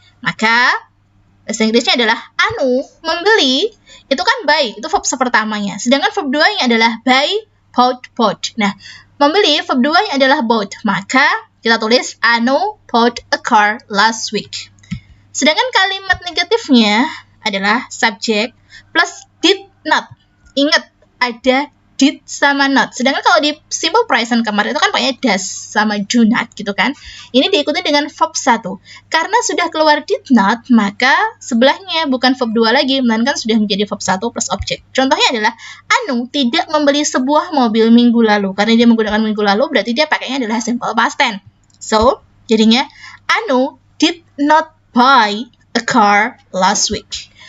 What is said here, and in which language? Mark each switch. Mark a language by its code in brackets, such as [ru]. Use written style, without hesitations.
[id] Maka bahasa Inggrisnya adalah Anu membeli, itu kan buy, itu verb pertamanya. Sedangkan verb 2-nya adalah buy, bought. Nah, membeli verb 2-nya adalah bought. Maka kita tulis [en] Anu bought a car last week. [id] Sedangkan kalimat negatifnya adalah subject plus did not. Ingat, ada did sama not. Sedangkan kalau di simple present kemarin itu kan pakai does sama do not gitu kan. Ini diikuti dengan verb 1. Karena sudah keluar did not, maka sebelahnya bukan verb 2 lagi, melainkan sudah menjadi verb 1 plus objek. Contohnya adalah Anu tidak membeli sebuah mobil minggu lalu. Karena dia menggunakan minggu lalu, berarti dia pakainya adalah simple past tense. [en] So, [id] jadinya [en] Anu did not buy a car last week.